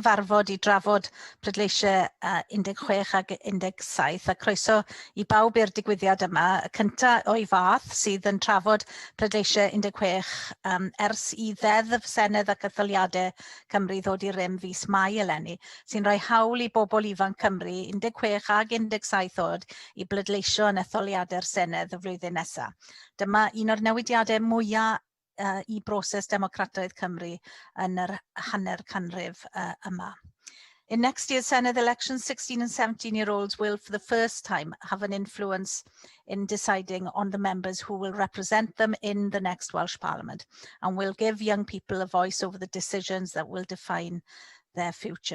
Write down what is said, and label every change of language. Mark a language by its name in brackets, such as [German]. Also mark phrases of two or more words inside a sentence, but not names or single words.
[Welsh] cyfarfod i drafod pleidleisio 16 ac 17 a croeso i bawb i'r digwyddiad yma, y cyntaf o'i fath sydd yn trafod pleidleisio 16 ers i ddeddf Senedd ac etholiadau Cymru ddod i rym fis Mai eleni, sy'n rhoi hawl i bobl ifanc Cymru 16 ac 17 oed i bleidleisio yn etholiadau'r Senedd y flwyddyn nesaf. Dyma un o'r newidiadau mwyaf i broses democrataidd Cymru yn yr hanner canrif yma. [English] In next year's Senedd elections, 16 and 17-year-olds will, for the first time, have an influence in deciding on the members who will represent them in the next Welsh Parliament and will give young people a voice over the decisions that will define their future.